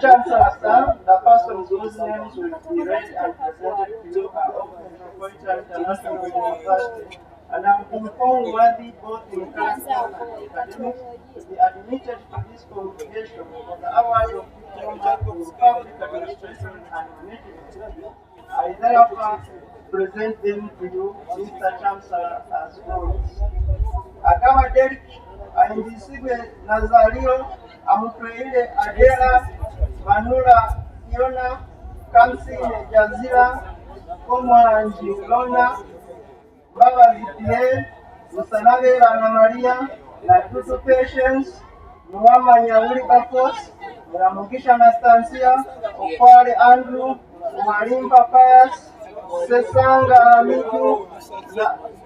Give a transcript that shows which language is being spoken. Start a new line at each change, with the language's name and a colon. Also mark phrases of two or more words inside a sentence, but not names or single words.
English: Chancellor, sir, the persons whose names will be read and presented to you are of Metropolitan International University, and I'm informed worthy both in character and academics to be admitted to this congregation for the award of diploma in public administration and management. I therefore present them to you, Mr. Chancellor, as follows. Agaba Derek aindisigwe Nazario amutweile Adela Manula Fiona Kamsine Jazira Komwanji Lona Mbabazi Pierre Musanabera Ana Maria na Tutu Patience Muwamanya Wilberforce Muramugisha Anastasia Okwale Andrew Umalimpa Pius Sesanga Midu na